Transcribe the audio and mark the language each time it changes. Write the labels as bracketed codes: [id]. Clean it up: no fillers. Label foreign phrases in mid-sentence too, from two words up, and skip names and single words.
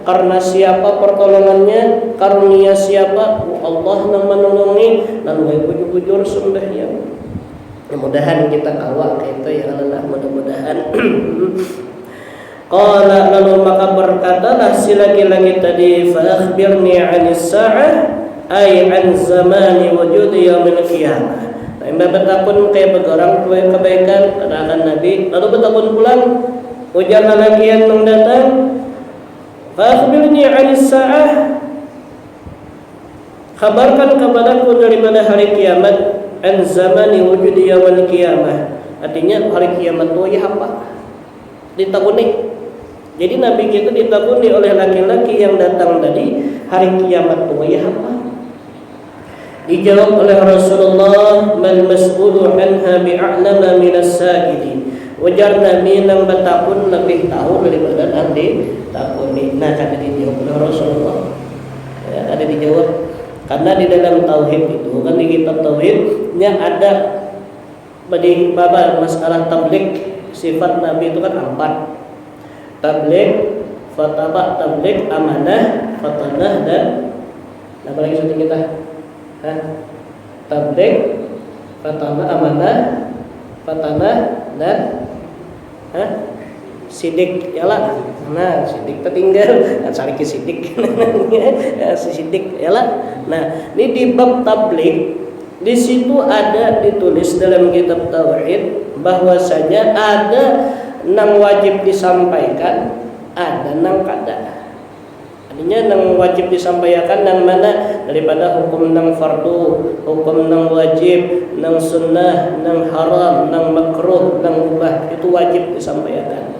[bjn] Karena siapa pertolongannya, karunia siapa, Allah nang menolongi, lalu bujur-bujur sembahyang. Mudah-mudahan kita kawal kayak itu ya Allah, mudah-mudahan. [id] Qala lalu maka berkatalah si laki-laki tadi, [ar] فأخبرني عن الساعة أي عن زمان وجود يوم القيامة. [bjn] Nah, bertakun kayak berorang kebaikan katakan Nabi, lalu bertakun pulang ujar lelaki yang mendatang, [ar] فأخبرني عن الساعة, [id] kabarkan kepadaku daripada hari kiamat, [ar] عن زمان وجود يوم القيامة. [bjn] Artinya hari kiamat itu ya apa? Ditakuni. Jadi Nabi kita ditakuni oleh laki-laki yang datang tadi, hari kiamat itu ya apa? [id] Dijawab oleh Rasulullah, [ar] ما المسؤول عنها بأعلم من السائل. [bjn] Ujar Nabi nang bertakun lebih tahu daripada nanti takuni. Nah, kada dijawab oleh Rasulullah. Ya, kada dijawab. [id] Karena di dalam tauhid itu kan di kitab tauhidnya ada pada bab masalah tabligh, sifat Nabi itu kan 4. Tabligh, tabligh, amanah, fatanah dan apa lagi sudah kita? Tabligh, amanah, fatanah dan sidik yalah. [bjn] Nah, sidik tertinggal, sariki sidik. Si sidik yalah. Nah, ini di bab tabligh, di situ ada ditulis dalam kitab tauhid bahwasanya ada nang wajib disampaikan, ada nang kada. Artinya nang wajib disampaikan nang mana daripada hukum nang fardu, hukum nang wajib, nang sunnah, nang haram, nang makruh, nang mubah, itu wajib disampaikan.